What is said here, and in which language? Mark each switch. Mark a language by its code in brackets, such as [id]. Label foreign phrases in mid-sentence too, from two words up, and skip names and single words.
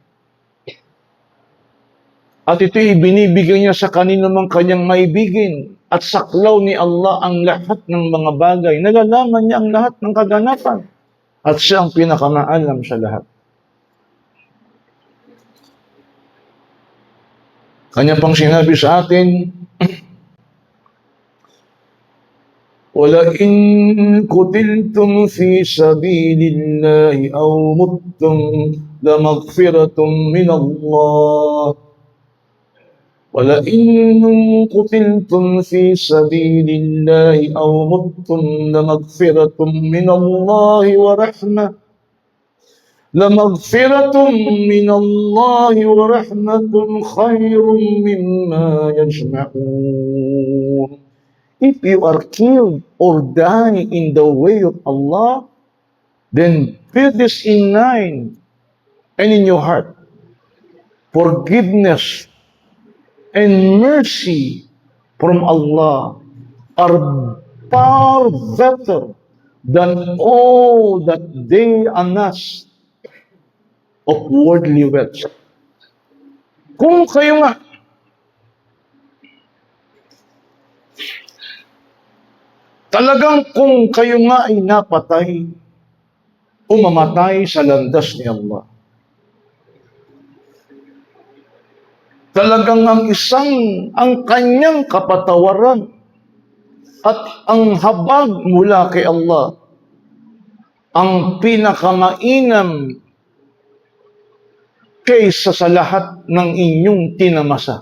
[tl] At ito'y binibigyan niya sa kanino mang kanyang maibigin. At saklaw ni Allah ang lahat ng mga bagay. Nalalaman niya ang lahat ng kaganapan. At siya ang pinakamaalam sa lahat. Kanya pang sinabi sa atin, [ar] وَلَئِن قُتِلْتُمْ فِي سَبِيلِ اللَّهِ أَوْ مُتُّمْ لَمَغْفِرَةٌ مِّنَ اللَّهِ وَلَئِن قُتِلْتُمْ فِي سَبِيلِ اللَّهِ أَوْ مُتُّمْ لَمَغْفِرَةٌ مِّنَ اللَّهِ وَرَحْمَةٌ لَمَغْفِرَةٌ مِّنَ اللَّهِ وَرَحْمَةٌ خَيْرٌ مِّمَّا يَجْمَعُونَ. [en] If you are killed or die in the way of Allah, then put this in mind and in your heart. Forgiveness and mercy from Allah are far better than all that they amass of worldly wealth. [tl] Kung kayo nga talagang kung kayo nga ay napatay o mamatay sa landas ni Allah, talagang ang kanyang kapatawaran at ang habag mula kay Allah ang pinakamainam kaysa sa lahat ng inyong tinamasa.